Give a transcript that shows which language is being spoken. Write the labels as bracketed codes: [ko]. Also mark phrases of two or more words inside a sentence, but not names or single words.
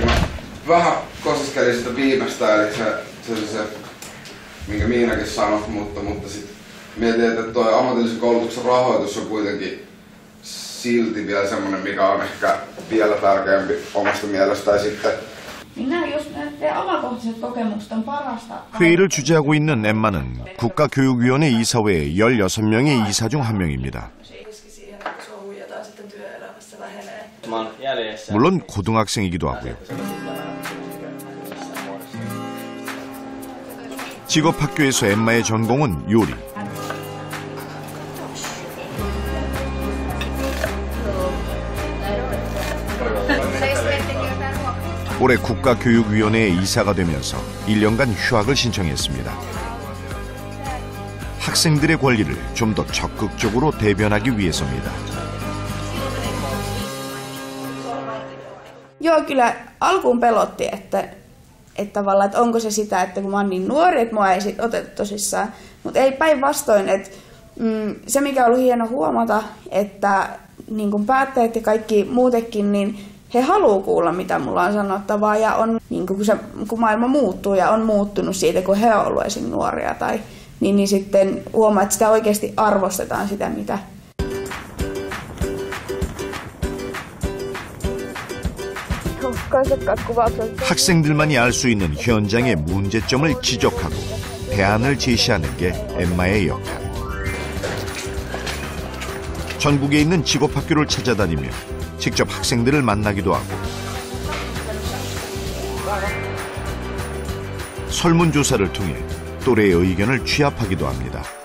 [fi] Mä vähän kosiskelin sitä viimeistä, eli se minkä Miinakin sanoi, mutta sit mietin, että toi ammatillisen koulutuksen rahoitus on kuitenkin silti vielä semmonen, mikä on ehkä vielä tärkeämpi omasta mielestä. Ja sitten jos teidän omakohtaiset kokemukset on parasta. [ko] 회의를 주재하고 있는 엠마는 국가교육위원회 이사회의 16명의 이사 중 한 명입니다. 물론 고등학생이기도 하고요. 직업학교에서 엠마의 전공은 요리. 올해 국가교육위원회의 이사가 되면서 1년간 휴학을 신청했습니다. 학생들의 권리를 좀 더 적극적으로 대변하기 위해서입니다. [fi] Joo, kyllä alkuun pelotti, että tavallaan, että onko se sitä, että kun mä oon niin nuori, että mua ei sit oteta tosissaan. Mutta ei päinvastoin, että se mikä on ollut hieno huomata, että niin kun päättäjät ja kaikki muutenkin, niin he haluaa kuulla, mitä mulla on sanottavaa, ja on, niin kun maailma muuttuu ja on muuttunut siitä, kun he on ollut esim. Nuoria, niin sitten huomaa, että sitä oikeasti arvostetaan sitä, mitä. [ko] 학생들만이 알 수 있는 현장의 문제점을 지적하고 대안을 제시하는 게 엠마의 역할. 전국에 있는 직업학교를 찾아다니며 직접 학생들을 만나기도 하고 설문조사를 통해 또래의 의견을 취합하기도 합니다.